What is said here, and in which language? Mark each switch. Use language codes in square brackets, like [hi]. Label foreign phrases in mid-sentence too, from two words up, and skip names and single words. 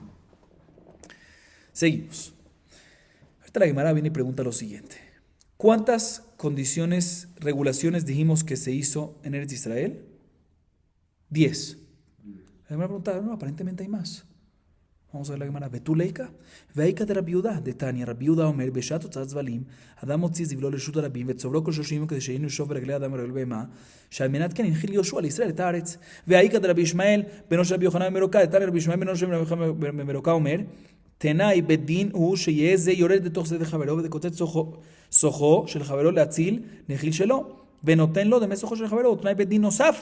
[es] Seguimos. Ahorita la Gemara viene y pregunta lo siguiente: ¿cuántas condiciones, regulaciones dijimos que se hizo en Eretz Israel? 10. La Gemara pregunta, no, aparentemente hay más. Vamos a ver la Gemara. [he] ותו ליכא והאיכא דרבי יהודה דתניא רבי יהודה אומר בשעת הוצאת זבלים אדם מוציא זבלו לרשות הרבים, וצוברו כל 30 כדי שאינו ישוב ברגלי אדם הרגל בהמה, שעל מנת כן הנחיל יהושע לישראל את הארץ. והאיכא דרבי ישמעאל, בנו של רבי יוחנן בן מרוקה, דתניא רבי ישמעאל בנו של רבי יוחנן בן מרוקה אומר, תנאי בית דין הוא שיהיה זה יורד לתוך שדה חברו וקוצץ סוחו של חברו להציל נחיל שלו, ונותן לו דמי סוחו של חברו, ותנאי בית דין נוסף.